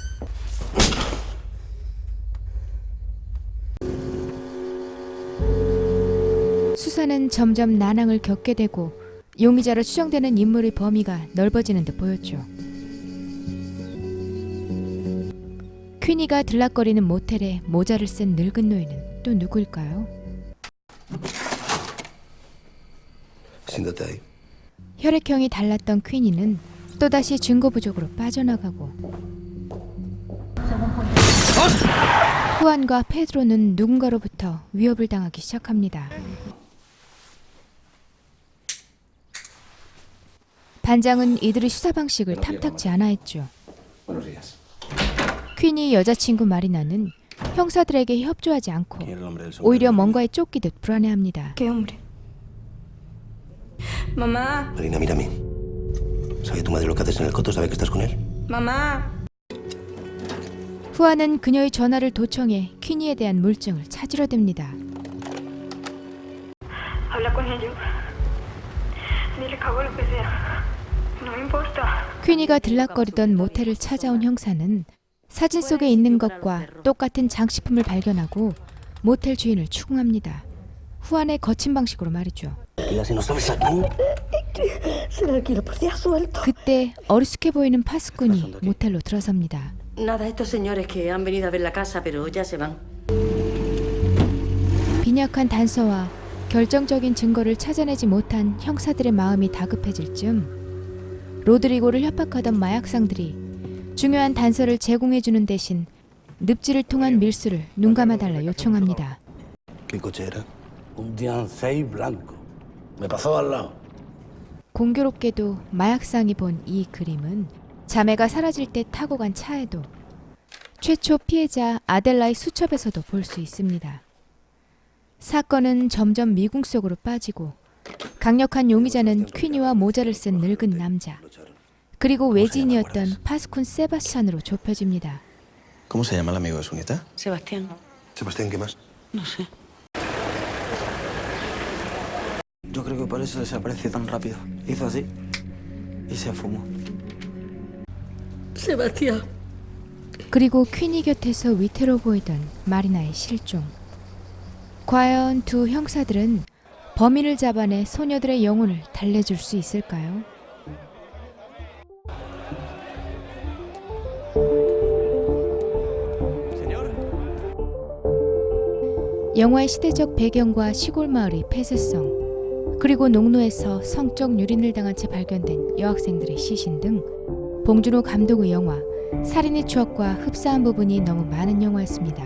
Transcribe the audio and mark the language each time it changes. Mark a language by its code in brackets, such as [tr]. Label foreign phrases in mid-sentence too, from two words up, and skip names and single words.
[ko] 수사는 점점 난항을 겪게 되고 용의자로 추정되는 인물의 범위가 넓어지는 듯 보였죠. 퀸이가 들락거리는 모텔에 모자를 쓴 늙은 노인은 또 누구일까요? [es] Siéntate ahí. [ko] 혈액형이 달랐던 퀸이는 또다시 증거 부족으로 빠져나가고, 후안과 페드로는 누군가로부터 위협을 당하기 시작합니다. 반장은 이들의 수사 방식을 탐탁지 않아 했죠. [es] Buenos días. [ko] 퀸이 여자친구 마리나는 형사들에게 협조하지 않고 [es] ¿Quién era el hombre del sombrero? [ko] 오히려 뭔가에 쫓기듯 불안해합니다. [es] ¿Qué hombre? Mamá, Marina, mira a mí. ¿Sabe tu madre lo que haces en el coto? ¿Sabe que estás con él? mamá. [ko] 후안은 그녀의 전화를 도청해 퀸이에 대한 물증을 찾으려 듭니다. [es] Habla con ellos. Dile que hago lo que sea. No me importa. [ko] 퀸이가 들락거리던 모텔을 찾아온 형사는 사진 속에 있는 것과 똑같은 장식품을 발견하고 모텔 주인을 추궁합니다. 후안의 거친 방식으로 말이죠. 그때 어리숙해 보이는 파수꾼이 모텔로 들어섭니다. [es] Nada, estos señores que han venido a ver la casa, pero ya se van. [ko] 빈약한 단서와 결정적인 증거를 찾아내지 못한 형사들의 마음이 다급해질 즈음 로드리고를 협박하던 마약상들이 중요한 단서를 제공해주는 대신 늪지를 통한 밀수를 눈감아달라 요청합니다. [es] ¿Qué coche era? Un Diancey blanco. Me pasó al lado. [ko] 공교롭게도 마약상이 본 이 그림은 자매가 사라질 때 타고 간 차에도, 최초 피해자 아델라의 수첩에서도 볼 수 있습니다. 사건은 점점 미궁 속으로 빠지고 강력한 용의자는 퀸이와 모자를 쓴 늙은 남자, 그리고 외지인이었던 파스쿤 세바스찬으로 좁혀집니다. [es] ¿Cómo se llama el amigo de su nieta? Sebastián, Sebastián, ¿qué más? no sé. Yo creo que por eso desapareció tan rápido. Hizo así y se fumó. Sebastián. [ko] 그리고 퀸이 곁에서 위태로 보이던 마리나의 실종. 과연 두 형사들은 범인을 잡아내 소녀들의 영혼을 달래줄 수 있을까요? 영화의 시대적 배경과 시골 마을의 폐쇄성, 그리고 농로에서 성적 유린을 당한 채 발견된 여학생들의 시신 등 봉준호 감독의 영화 살인의 추억과 흡사한 부분이 너무 많은 영화였습니다.